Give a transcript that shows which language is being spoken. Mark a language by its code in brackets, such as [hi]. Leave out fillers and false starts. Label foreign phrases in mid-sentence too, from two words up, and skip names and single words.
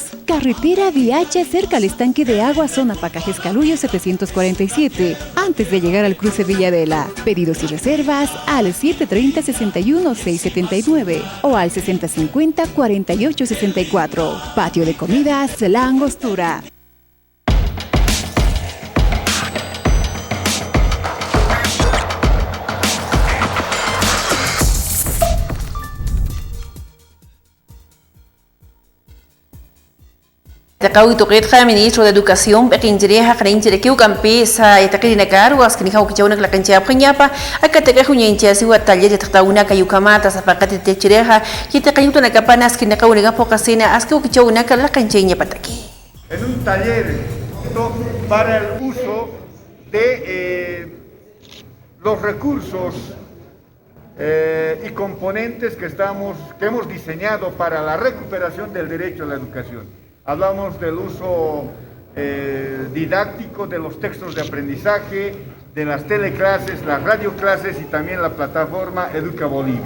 [es] Carretera Viacha, cerca al estanque de agua, zona Pacajes Calullo 747. Antes de llegar al cruce Villadela. Pedidos y reservas al 730-61-679 o al 6050-4864. Patio de Comidas La Angostura. Takawi Tuqitqa, ministro de Educación, Pekinjireja, Krinjirekiu, Campesa, Etakirinakar, Waskiniha, Ukichaunak, la cancha Priñapa, Akatecajuñencha, Siwa Taller, Tatauna, Kayukamata, Zapacate Techireja, Yitakayutana Capanas, Kinakauniga, Pocasina, Aski Ukichaunak, la cancheña Pataki. En un taller para el uso de los recursos y componentes que hemos diseñado para la recuperación del derecho a la educación. Hablamos del uso didáctico de los textos de aprendizaje, de las teleclases, las radioclases y también la plataforma Educa Bolivia.